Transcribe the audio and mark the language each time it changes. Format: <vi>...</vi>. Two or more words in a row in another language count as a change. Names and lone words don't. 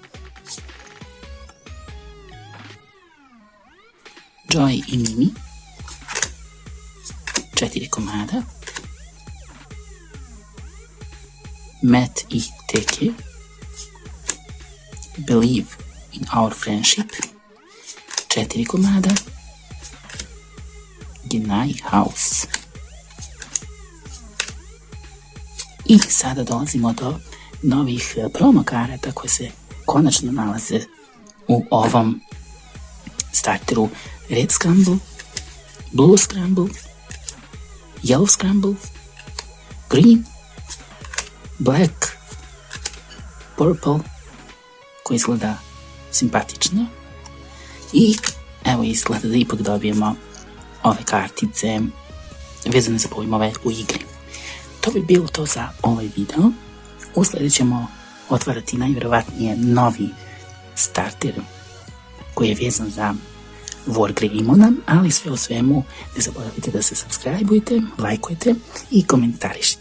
<bs>Joy i Mimi, 4 komada, Matt i Teke, Believe in Our Friendship, 4 komada, Genai House. I sada dolazimo do novih promo karata koje se konačno nalaze u ovom starteru. Red Scramble, Blue Scramble, Yellow Scramble, Green, Black, Purple, koji izgleda simpatično, i evo izgleda da ipak dobijemo ove kartice vezane za pojmove u igri. To bi bilo to za ovaj video. U sljedećem ćemo otvarati najvjerovatnije novi starter koji je vezan za Wargreymona, ali sve u svemu ne zaboravite da se subscribe-ujte, lajkujte i komentarišite.</bs>